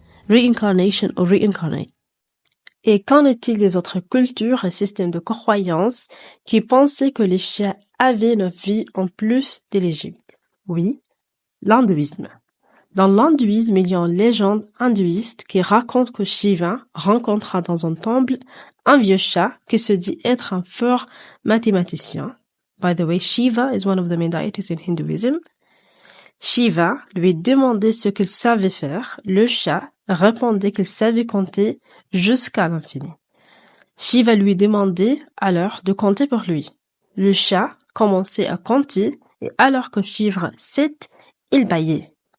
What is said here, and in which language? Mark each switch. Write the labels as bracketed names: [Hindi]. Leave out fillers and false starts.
[French] Reincarnation ou reincarnate. Et qu'en est-il des autres cultures et systèmes de croyances qui pensaient que les chats avaient 9 vies en plus de l'Égypte? Oui, l'hindouisme. Dans l'hindouisme, il y a une légende hindouiste qui raconte que Shiva rencontra dans un temple un vieux chat qui se dit être un fort mathématicien. [English] By the way, Shiva is one of the main deities in Hinduism. [French] Shiva lui demandait ce qu'il savait faire. Le chat répondait qu'il savait compter jusqu'à l'infini. Shiva lui demandait alors de compter pour lui. Le chat commençait à compter et alors que chiffre 7, il bâillait.